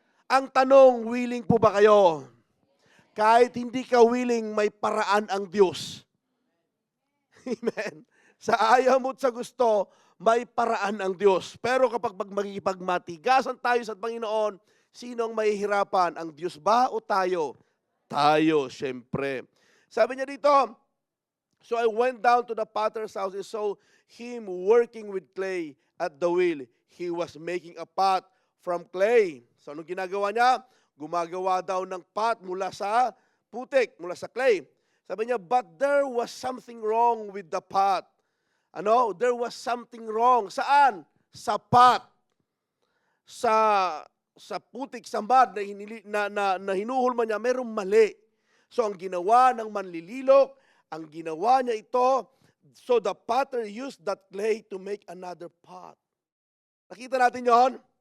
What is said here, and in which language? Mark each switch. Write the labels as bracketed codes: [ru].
[tl] Ang tanong, willing po ba kayo? Kahit hindi ka willing, may paraan ang Diyos. Amen. Sa ayaw mo at sa gusto, may paraan ang Diyos. Pero kapag magkikipagmatigasan tayo sa Panginoon, sino ang mahihirapan? Ang Diyos ba o tayo? Tayo, syempre. Sabi niya dito, [en] so I went down to the potter's house and saw him working with clay at the wheel. He was making a pot from clay. [tl] So anong ginagawa niya? Gumagawa daw ng pot mula sa putik, mula sa clay. Sabi niya, [en] but there was something wrong with the pot. There was something wrong. [tl] Saan? Sa pot. Sa putik, sa mud na hinuhulma niya, merong mali. So ang ginawa ng manlililok Ang ginawa niya ito, [en] so the potter used that clay to make another pot. [tl] Nakita natin yon?